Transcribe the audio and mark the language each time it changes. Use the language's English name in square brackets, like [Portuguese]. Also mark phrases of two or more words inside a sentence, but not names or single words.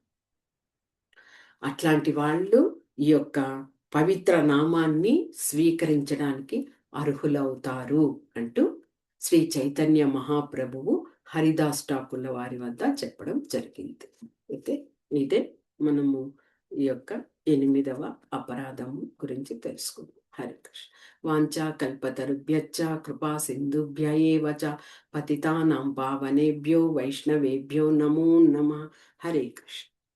[Telugu] అట్లాంటి వాళ్ళు ఈ యొక్క పవిత్ర నామాన్ని స్వీకరించడానికి అర్హులవుతారు అంటూ శ్రీ చైతన్య మహాప్రభువు హరిదాస్ ఠాకూర్ల వారి వద్ద చెప్పడం జరిగింది. అయితే ఇదే మనము ఈ యొక్క 8వ అపరాధము గురించి తెలుసుకుందాం. హరే కృష్ణ. [Sanskrit] వాంఛా కల్పతరుభ్యశ్చ కృపా సింధుభ్య ఏవ చ పతితానాం పావనేభ్యో వైష్ణవేభ్యో నమో నమః. [Telugu] హరే కృష్ణ.